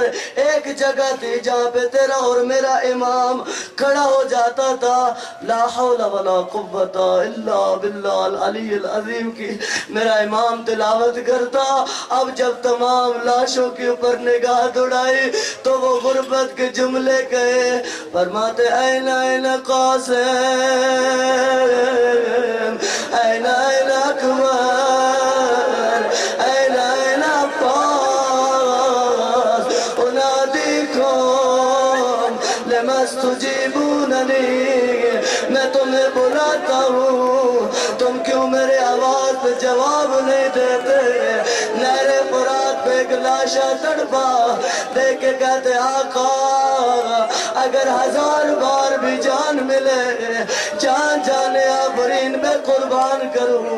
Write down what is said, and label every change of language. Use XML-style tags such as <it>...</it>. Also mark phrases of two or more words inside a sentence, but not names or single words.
<ur>ایک جگہ تھی جہاں پہ تیرا اور میرا امام کھڑا ہو جاتا تھا،</ur> <ar>لا حول ولا قوت الا باللہ العلی العظیم</ar> <ur>کی میرا امام تلاوت کرتا۔ اب جب تمام لاشوں کے اوپر نگاہ دوڑائی تو وہ غربت کے جملے کہے، فرماتے</ur> <ar>این این قاسم، این این اکبر، این این عباس، انادیکم لما استجیبوننی،</ar> <ur>میں تمہیں بلاتا ہوں، تم کیوں میرے آواز پہ جواب نہیں دیتے؟ نہر فرات پہ ایک لاشا تڑپا، دیکھ کے کہتے آقا اگر 1000 بار بھی جان ملے، جان جانے آفرین میں قربان کروں۔</ur>